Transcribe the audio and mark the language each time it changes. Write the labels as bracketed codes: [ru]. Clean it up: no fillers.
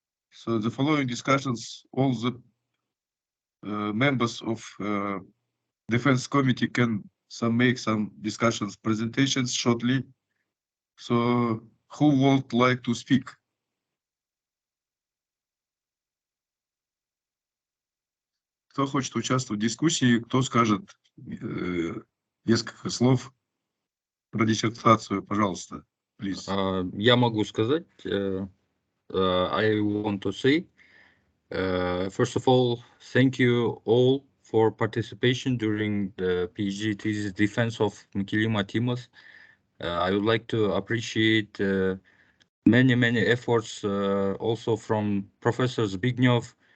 [en] So the following discussions, all the members of Defense Committee can make some discussions, presentations shortly. So who would like to speak? [ru] Кто хочет участвовать в дискуссии, кто скажет несколько слов про диссертацию, пожалуйста, please. Я могу сказать. [en] I want to say, first of all, thank you all for participation during the PhD thesis defense of Mkilima Timoth. I would like to appreciate many efforts also from Professor Zbigniew.